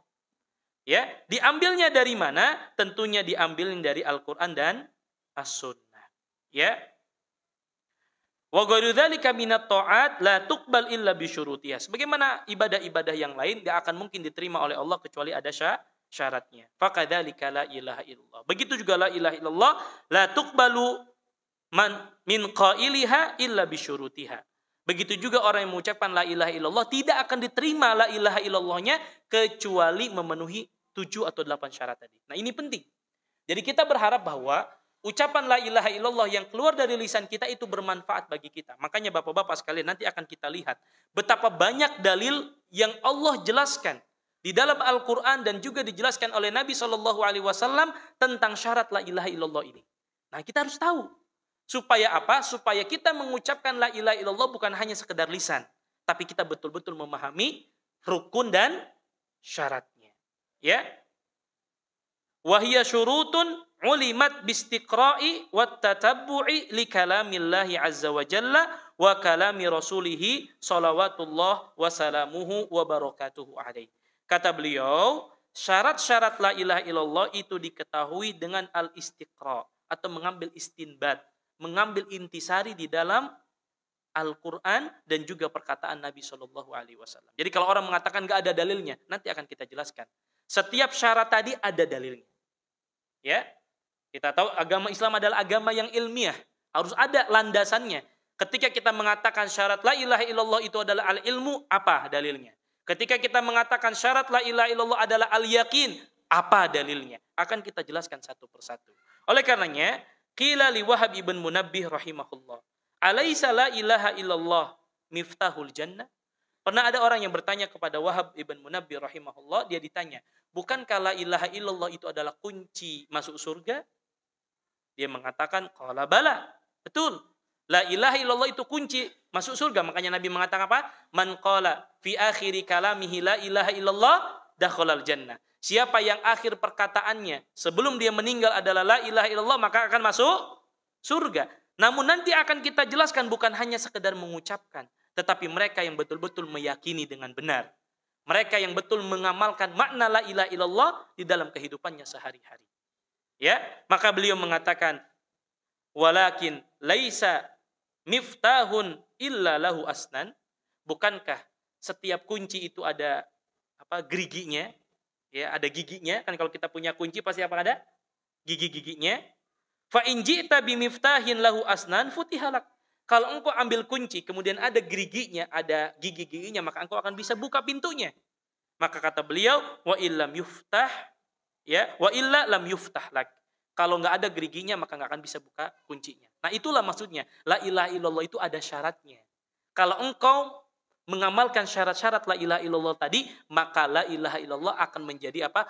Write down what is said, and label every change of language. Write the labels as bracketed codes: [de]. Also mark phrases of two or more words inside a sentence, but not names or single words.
[id] Ya, diambilnya dari mana? Tentunya diambil dari Al-Qur'an dan As-Sunnah. Ya. [ar] وغير ذلك من الطاعات لا تقبل إلا بشروطها. [id] Sebagaimana ibadah-ibadah yang lain tidak akan mungkin diterima oleh Allah kecuali ada syaratnya. [ar] فكذلك لا إله إلا الله. [id] Begitu juga [ar] لا إله إلا الله لا تقبل من قائلها إلا بشروطها. [id] Begitu juga orang yang mengucapkan [ar] لا إله إلا الله [id] tidak akan diterima [ar] لا إله إلا اللهnya [id] kecuali memenuhi 7 atau 8 syarat tadi. Nah, ini penting. Jadi kita berharap bahwa ucapan [ar] لا إله إلا الله [id] yang keluar dari lisan kita itu bermanfaat bagi kita. Makanya Bapak-bapak sekalian nanti akan kita lihat betapa banyak dalil yang Allah jelaskan di dalam Al-Qur'an dan juga dijelaskan oleh Nabi SAW tentang syarat [ar] لا إله إلا الله [id] ini. Nah, kita harus tahu. Supaya apa? Supaya kita mengucapkan [ar] لا إله إلا الله [id] bukan hanya sekedar lisan, tapi kita betul-betul memahami rukun dan syaratnya. Ya. [ar] وهي شروط علمت باستقراء والتتبع لكلام الله عز وجل وكلام رسوله صلوات الله وسلامه وبركاته عليه. [id] Kata beliau, syarat-syarat [ar] لا إله إلا الله [id] itu diketahui dengan al-istiqra' atau mengambil istinbat, mengambil intisari di dalam Al-Quran dan juga perkataan Nabi SAW. Jadi kalau orang mengatakan nggak ada dalilnya, nanti akan kita jelaskan. Setiap syarat tadi ada dalilnya. Ya, kita tahu agama Islam adalah agama yang ilmiah, harus ada landasannya. Ketika kita mengatakan syarat [ar] لا إله إلا الله [id] itu adalah al-ilmu, apa dalilnya? Ketika kita mengatakan syarat [ar] لا إله إلا الله [id] adalah al-yakin, apa dalilnya? Akan kita jelaskan satu persatu. Oleh karenanya, [ar] قيل لوهب بن منبه رحمه الله، أليس لا إله إلا الله مفتاح الجنة? [id] Pernah ada orang yang bertanya kepada Wahab ibn Munabbih rahimahullah, dia ditanya, bukankah [ar] لا إله إلا الله [id] itu adalah kunci masuk surga? Dia mengatakan, [ar] قال بلى. [id] Betul. [ar] لا إله إلا الله [id] itu kunci masuk surga. Makanya Nabi mengatakan apa? [ar] من قال في آخر كلامه لا إله إلا الله دخل الجنة. [id] Siapa yang akhir perkataannya sebelum dia meninggal adalah [ar] لا إله إلا الله, [id] maka akan masuk surga. Namun nanti akan kita jelaskan bukan hanya sekedar mengucapkan, tetapi mereka yang betul-betul meyakini dengan benar. Mereka yang betul mengamalkan makna [ar] لا إله إلا الله [id] di dalam kehidupannya sehari-hari. Ya, maka beliau mengatakan, [ar] ولكن ليس مفتاح إلا له أسنان. [id] Bukankah setiap kunci itu ada geriginya? Ya, ada giginya. Kan kalau kita punya kunci pasti apa ada? Gigi-giginya. [ar] فإن جئت بمفتاح له أسنان فتح لك. [id] Kalau engkau ambil kunci kemudian ada geriginya, ada gigi-giginya, maka engkau akan bisa buka pintunya. Maka kata beliau, [ar] وإلا لم يفتح، ya، وإلا لم يفتح لك. [id] Kalau enggak ada geriginya maka enggak akan bisa buka kuncinya. Nah, itulah maksudnya. [ar] لا إله إلا الله [id] itu ada syaratnya. Kalau engkau mengamalkan syarat-syarat [ar] لا إله إلا الله [id] tadi, maka [ar] لا إله إلا الله [id] akan menjadi apa?